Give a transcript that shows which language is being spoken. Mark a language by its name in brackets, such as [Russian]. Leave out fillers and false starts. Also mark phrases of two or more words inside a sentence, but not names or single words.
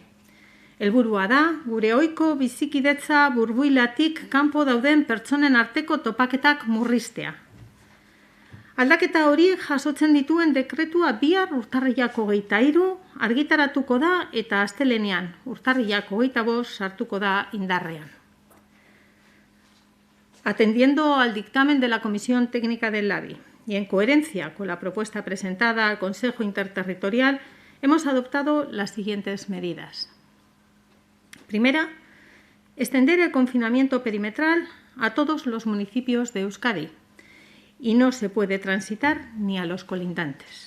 [Basque] Helburua da, gure ohiko bizikidetza burbuilatik kanpo dauden pertsonen arteko topaketak murriztea. Aldaketa horiek jasotzen dituen dekretua bihar urtarrilak 23 argitaratuko da eta astelehenean urtarrilak 25 sartuko da indarrean. [Spanish] Atendiendo al dictamen de la Comisión Técnica del LABI y en coherencia con la propuesta presentada al Consejo Interterritorial, hemos adoptado las siguientes medidas. Primera, extender el confinamiento perimetral a todos los municipios de Euskadi, y no se puede transitar ni a los colindantes.